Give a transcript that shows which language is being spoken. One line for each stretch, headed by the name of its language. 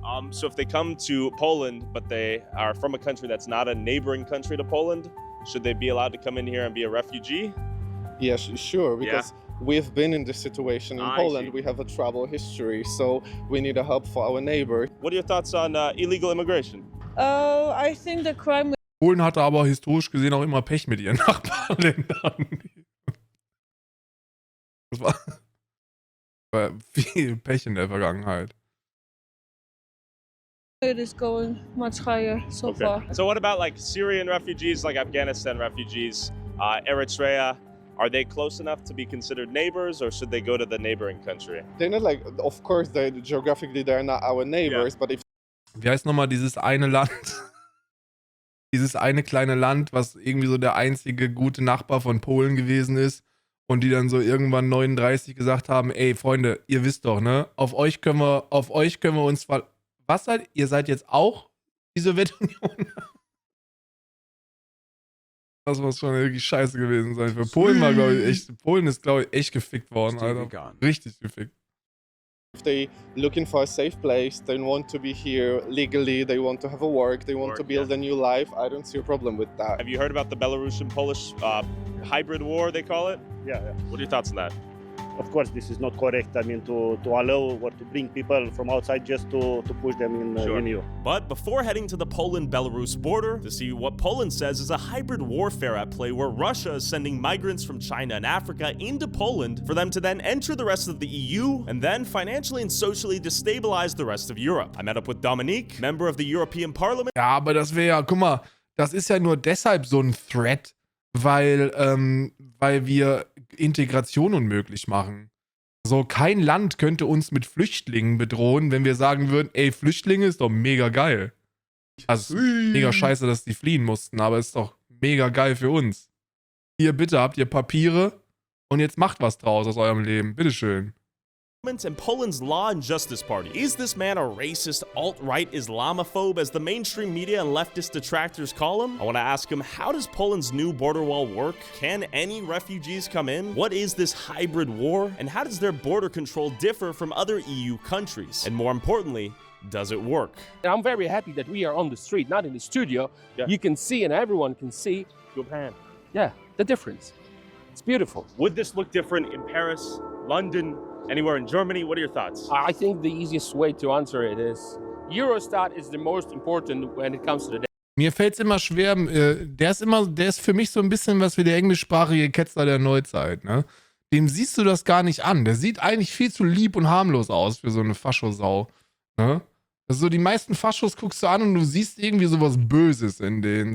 English: So if they come to Poland, but they are from a country that's not a neighboring country to Poland, should they be allowed to come in here and be a refugee? Yes, sure, because we've been in this situation in Poland. We have a trouble history, so we need a help for our neighbor. What are your thoughts on illegal immigration? I think the crime.
German: Polen hatte aber historisch gesehen auch immer Pech mit ihren Nachbarländern. Das war viel Pech in der Vergangenheit.
English: It is going much higher so far. So what about like Syrian refugees, like Afghanistan refugees, Eritrea? Are they close enough to be considered neighbors, or should they go to the neighboring country? They're not like, of course, geographically they're not our neighbors, but if.
German: Wie heißt nochmal dieses eine Land? Dieses eine kleine Land, was irgendwie so der einzige gute Nachbar von Polen gewesen ist und die dann so irgendwann 39 gesagt haben, ey Freunde, ihr wisst doch, ne? Auf euch können wir uns was seid ihr? Seid jetzt auch die Sowjetunion? Das muss schon wirklich scheiße gewesen sein. Für Polen war, Polen ist, glaube ich, echt gefickt worden, Alter. Richtig gefickt.
English: If they looking for a safe place, they want to be here legally, they want to have a work, they want to build a new life, I don't see a problem with that. Have you heard about the Belarusian-Polish hybrid war, they call it? Yeah. What are your thoughts on that? Of course, this is not correct. I mean, to allow or to bring people from outside just to push them in EU. But before heading to the Poland-Belarus border to see what Poland says is a hybrid warfare at play where Russia is sending migrants from China and Africa into Poland for them to then enter the rest of the EU and then financially and socially destabilize the rest of Europe. I met up with Dominique, member of the European Parliament.
German: Ja, aber das wäre ja, guck mal, das ist ja nur deshalb so ein Threat, weil wir Integration unmöglich machen. So, kein Land könnte uns mit Flüchtlingen bedrohen, wenn wir sagen würden, ey, Flüchtlinge ist doch mega geil. Also, mega scheiße, dass die fliehen mussten, aber ist doch mega geil für uns. Hier, bitte, habt ihr Papiere und jetzt macht was draus aus eurem Leben. Bitteschön.
English: And Poland's Law and Justice Party. Is this man a racist, alt-right Islamophobe, as the mainstream media and leftist detractors call him? I want to ask him, how does Poland's new border wall work? Can any refugees come in? What is this hybrid war? And how does their border control differ from other EU countries? And more importantly, does it work? And I'm very happy that we are on the street, not in the studio. Yeah. You can see and everyone can see. Japan. Yeah, the difference. It's beautiful. Would this look different in Paris, London, anywhere in Germany? What are your thoughts? I think the easiest way to answer it is Eurostat is the most important when it comes to the
German: Mir fällt es immer schwer, der ist für mich so ein bisschen was wie der englischsprachige Ketzer der Neuzeit, ne? Dem siehst du das gar nicht an. Der sieht eigentlich viel zu lieb und harmlos aus für so eine Faschosau, ne? Also die meisten Faschos guckst du an und du siehst irgendwie sowas Böses in denen.